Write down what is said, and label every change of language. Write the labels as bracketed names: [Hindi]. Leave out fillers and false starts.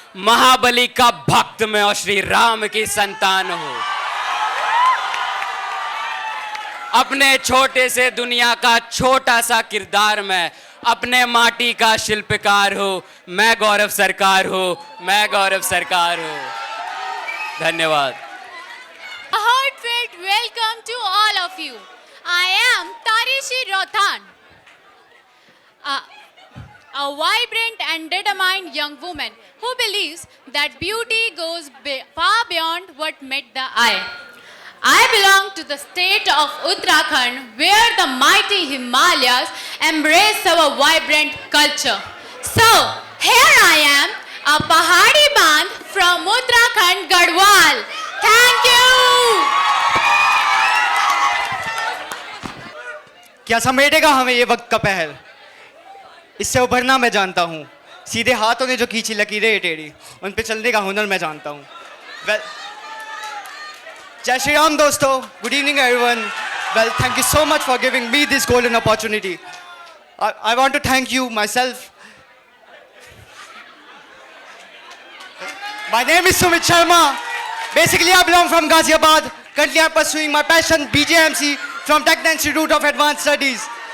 [Hindi] महाबली का भक्त मैं और श्री राम की संतान हूं। अपने छोटे से दुनिया का छोटा सा किरदार मैं, अपने माटी का शिल्पकार हूं। मैं गौरव सरकार हूं, मैं गौरव सरकार हूं। धन्यवाद। [English] A heartfelt welcome to all of you. I am Tarishi Rothan, a vibrant and determined young woman who believes that beauty goes far beyond what met the eye. I belong to the state of Uttarakhand, where the mighty Himalayas embrace our vibrant culture. So, here I am, a Pahadi Band from Uttarakhand, Garhwal. Thank you! [Hindi] क्या समेटेगा हमें ये वक्त का पहल? इससे उभरना मैं जानता हूँ। सीधे हाथों ने जो खींची लकीरें टेढ़ी, उन पे चलने का हुनर मैं जानता हूँ। Well, जय श्री राम दोस्तों। [English] Good evening everyone. Well, thank you so much for giving me this golden opportunity. I want to thank you myself. My name is Sumit Sharma. Basically, I belong from Ghaziabad. Currently, I'm pursuing my passion, BJMC, from Technical Institute of Advanced Studies.